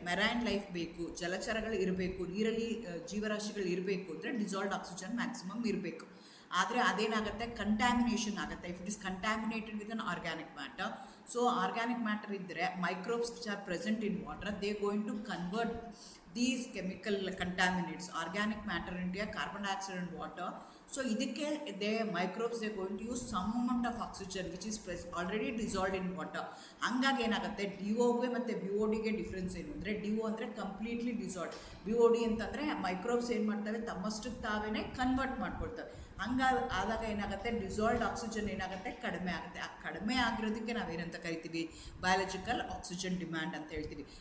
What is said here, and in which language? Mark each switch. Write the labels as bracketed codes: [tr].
[kn] Marine life ಬೇಕು, ಜಲಚರಗಳು ಇರಬೇಕು, ನೀರಲ್ಲಿ ಜೀವರಾಶಿಗಳು ಇರಬೇಕು ಅಂದರೆ ಡಿಸಾಲ್ವ್ಡ್ ಆಕ್ಸಿಜನ್ ಮ್ಯಾಕ್ಸಿಮಮ್ ಇರಬೇಕು. ಆದರೆ ಅದೇನಾಗುತ್ತೆ, ಕಂಟ್ಯಾಮಿನೇಷನ್ ಆಗುತ್ತೆ. [en] if it is contaminated with an organic matter, so organic matter [kn] ಇದ್ದರೆ [en] Microbes which are present in water, they going to convert these chemical contaminants, organic matter into carbon dioxide and water. So [kn] ಇದಕ್ಕೆ [en] microbes they going to use some amount of oxygen which is already dissolved in water. [kn] ಹಂಗಾಗಿ ಏನಾಗುತ್ತೆ, DOಗೆ ಮತ್ತು BODಗೆ difference ಏನು ಅಂದರೆ, DO ಅಂದರೆ completely dissolved, BOD ಅಂತಂದರೆ microbes ಏನು ಮಾಡ್ತವೆ, ತಮ್ಮಷ್ಟಕ್ಕೆ ತಾವೇ ಕನ್ವರ್ಟ್ ಮಾಡ್ಕೊಳ್ತವೆ. ಆದಾಗ ಏನಾಗುತ್ತೆ, ಡಿಸಾಲ್ವ್ಡ್ ಆಕ್ಸಿಜನ್ ಏನಾಗುತ್ತೆ, ಕಡಿಮೆ ಆಗುತ್ತೆ. ಆ ಕಡಿಮೆ ಆಗಿರೋದಕ್ಕೆ ನಾವೇನಂತ ಕರಿತೀವಿ, ಬಯಾಲಜಿಕಲ್ ಆಕ್ಸಿಜನ್ ಡಿಮ್ಯಾಂಡ್ ಅಂತ ಹೇಳ್ತೀವಿ.